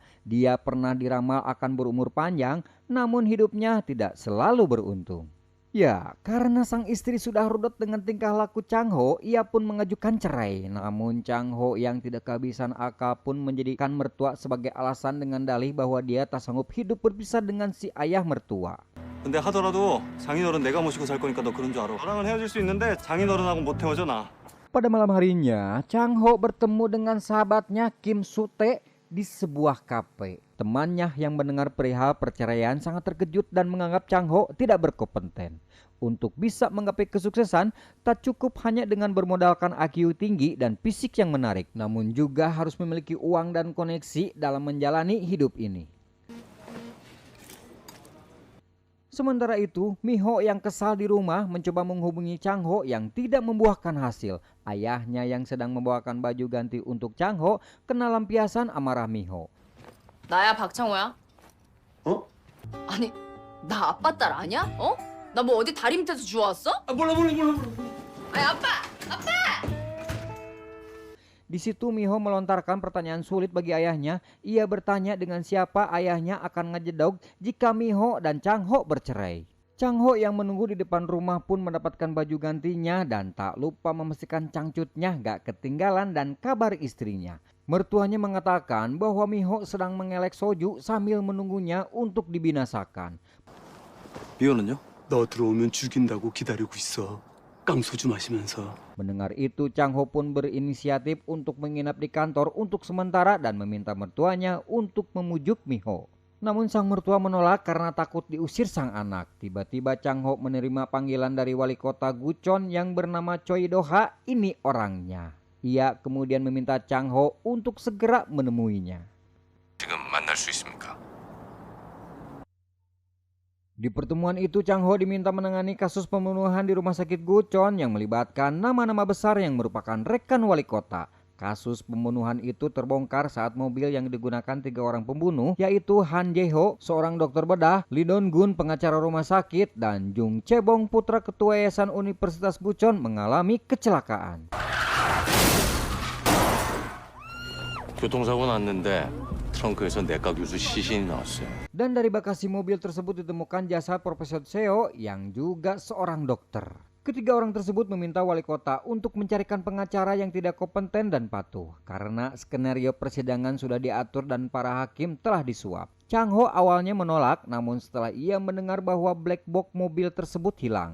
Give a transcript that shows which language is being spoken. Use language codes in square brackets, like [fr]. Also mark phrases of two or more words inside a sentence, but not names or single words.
[id] Dia pernah diramal akan berumur panjang, namun hidupnya tidak selalu beruntung. Ya, karena sang istri sudah rudot dengan tingkah laku Chang Ho, ia pun mengajukan cerai. Namun Chang Ho yang tidak kehabisan akal pun menjadikan mertua sebagai alasan dengan dalih bahwa dia tak sanggup hidup berpisah dengan si ayah mertua. [ko] 근데 하더라도 장인어른 내가 모시고 살 거니까 너 그런 줄 알아. 너랑은 헤어질 수 있는데 장인어른하고 못 헤어져 나. [id] Pada malam harinya, Chang Ho bertemu dengan sahabatnya Kim Soo-tae di sebuah kafe. Temannya yang mendengar perihal perceraian sangat terkejut dan menganggap Chang Ho tidak berkompeten. Untuk bisa menggapai kesuksesan, tak cukup hanya dengan bermodalkan IQ tinggi dan fisik yang menarik, namun juga harus memiliki uang dan koneksi dalam menjalani hidup ini. Sementara itu, Miho yang kesal di rumah mencoba menghubungi Chang Ho yang tidak membuahkan hasil. Ayahnya yang sedang membawakan baju ganti untuk Chang Ho kena lampiasan amarah Miho. [ko] 나야 박창호야? 어? 아니 나 아빠 딸 아니야? 어? 나 뭐 어디 다리 밑에서 주워왔어? 아 몰라. 아니 아빠! [id] Di situ Miho melontarkan pertanyaan sulit bagi ayahnya. Ia bertanya dengan siapa ayahnya akan ngejedog jika Miho dan Chang Ho bercerai. Chang Ho yang menunggu di depan rumah pun mendapatkan baju gantinya dan tak lupa memastikan cangcutnya gak ketinggalan dan kabar istrinya. Mertuanya mengatakan bahwa Miho sedang mengelek soju sambil menunggunya untuk dibinasakan. [ko] 미호는요? 너 들어오면 죽인다고 기다리고 있어. 깡소주 마시면서. [id] Mendengar itu, Chang Ho pun berinisiatif untuk menginap di kantor untuk sementara dan meminta mertuanya untuk memujuk Miho. Namun sang mertua menolak karena takut diusir sang anak. Tiba-tiba Chang Ho menerima panggilan dari wali kota Guchon yang bernama Choi Do-ha. Ini orangnya. Ia kemudian meminta Chang Ho untuk segera menemuinya. [ko] 지금 만날 수 있습니까? [id] Di pertemuan itu Chang Ho diminta menangani kasus pembunuhan di rumah sakit Guchon yang melibatkan nama-nama besar yang merupakan rekan wali kota. Kasus pembunuhan itu terbongkar saat mobil yang digunakan 3 orang pembunuh, yaitu Han Jae-ho, seorang dokter bedah, Lee Dong-gun, pengacara rumah sakit, dan Jung Chae-bong, putra ketua Yayasan Universitas Guchon, mengalami kecelakaan. [ko] 교통사고 났는데 트렁크에서 내각 유수 시신이 나왔어요. [id] Dan dari bagasi mobil tersebut ditemukan jasad Profesor Seo yang juga seorang dokter. Ketiga orang tersebut meminta wali kota untuk mencarikan pengacara yang tidak kompeten dan patuh karena skenario persidangan sudah diatur dan para hakim telah disuap. Chang Ho awalnya menolak, namun setelah ia mendengar bahwa [en] black box [id] mobil tersebut hilang.